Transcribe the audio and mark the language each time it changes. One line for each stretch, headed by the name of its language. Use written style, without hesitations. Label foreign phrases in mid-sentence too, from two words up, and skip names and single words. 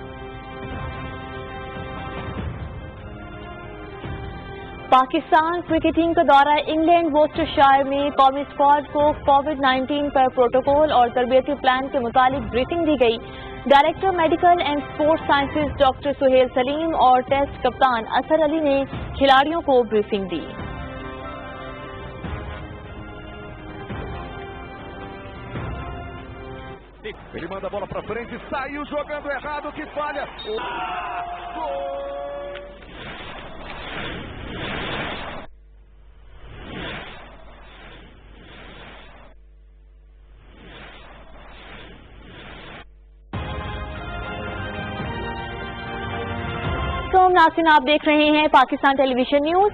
Urdu: پاکستان کرکٹ ٹیم کا دورہ انگلینڈ ووسٹرشائر میں قومی اسکواڈ کو کووڈ-19 پر پروٹوکول اور تربیتی پلان کے متعلق بریفنگ دی گئی.
English: Director Medical and Sports Sciences
Urdu: ڈاکٹر سہیل سلیم اور ٹیسٹ کپتان اظہر علی نے کھلاڑیوں کو بریفنگ دی.
Portuguese: Ele manda a bola pra frente, saiu jogando errado, que falha. Gol!
Urdu: تو ناظرین آپ دیکھ رہے ہیں پاکستان ٹیلی ویژن نیوز.